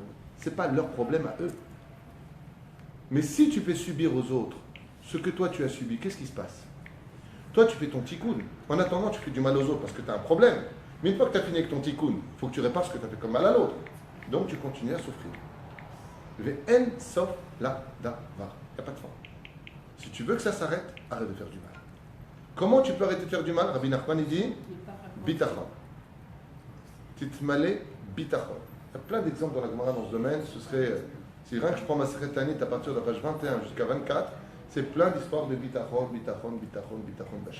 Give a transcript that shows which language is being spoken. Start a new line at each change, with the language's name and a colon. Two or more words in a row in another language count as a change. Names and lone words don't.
French: Ce n'est pas leur problème à eux. Mais si tu fais subir aux autres ce que toi tu as subi, qu'est-ce qui se passe? Toi, tu fais ton tikkun. En attendant, tu fais du mal aux autres parce que tu as un problème. Mais une fois que tu as fini avec ton tikkun, il faut que tu répares ce que tu as fait comme mal à l'autre. Donc, tu continues à souffrir.
Hebrew: ואין סוף לדבר.
French: Il n'y a pas de fin. Si tu veux que ça s'arrête, arrête de faire du mal. Comment tu peux arrêter de faire du mal? Rabbi Nachman, il dit bitachon.
Hebrew: תתמלא ביטחון.
French: Il y a plein d'exemples dans la Gemara dans ce domaine. Ce serait, si rien que je prends ma secrétanite à partir de la page 21 jusqu'à 24, c'est plein d'histoires de bitachon, bitachon, bitachon, bitachon d'Hachem.